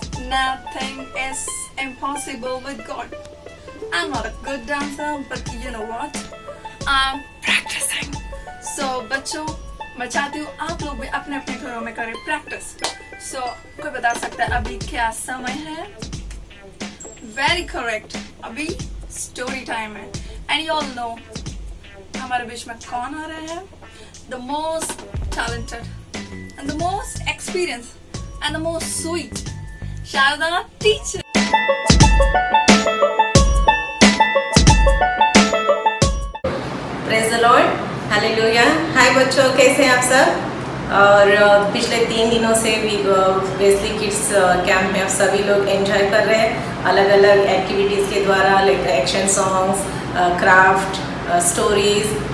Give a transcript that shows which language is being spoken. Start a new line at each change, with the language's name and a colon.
English: Nothing is impossible with God. I'm not a good dancer, but you know what? I'm practicing.
Hindi: So बच्चों, मैं चाहती हूँ आप लोग भी अपने अपने घरों में करें प्रैक्टिस। So कोई बता सकता है अभी क्या समय है?
English: Very correct.
Hindi: अभी स्टोरी टाइम है।
English: And you all know
Hindi: हमारे बीच में कौन आ रहे हैं?
English: The most talented and the most experienced and the most sweet Sharda teacher.
Hindi: Praise the Lord, hallelujah. हाय बच्चों, कैसे हैं आप सब? और पिछले 3 दिनों से भी वेस्ली किड्स कैंप में आप सभी लोग एंजॉय कर रहे हैं अलग अलग एक्टिविटीज़ के द्वारा, like action songs, craft, stories.